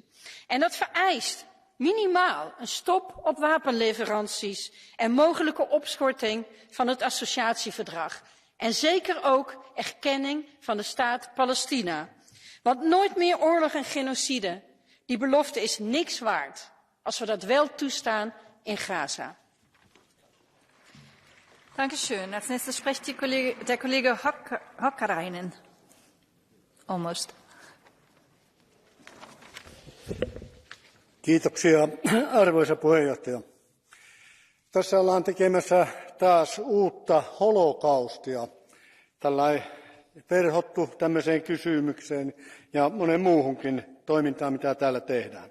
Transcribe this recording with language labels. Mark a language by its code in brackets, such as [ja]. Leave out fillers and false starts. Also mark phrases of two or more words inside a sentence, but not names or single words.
[nl] En dat vereist minimaal een stop op wapenleveranties en mogelijke opschorting van het associatieverdrag. En zeker ook erkenning van de staat Palestina. Want nooit meer oorlog en genocide, die belofte is niks waard als we dat wel toestaan in Gaza. [de] Dankeschön. Als nächstes spricht der Kollege Hakkarainen. [en] Almost. [fi] Kiitoksia, arvoisa puheenjohtaja. Tässä ollaan tekemässä taas uutta holokaustia, tällainen verhottu tämmöiseen kysymykseen ja monen muuhunkin toimintaan, mitä täällä tehdään.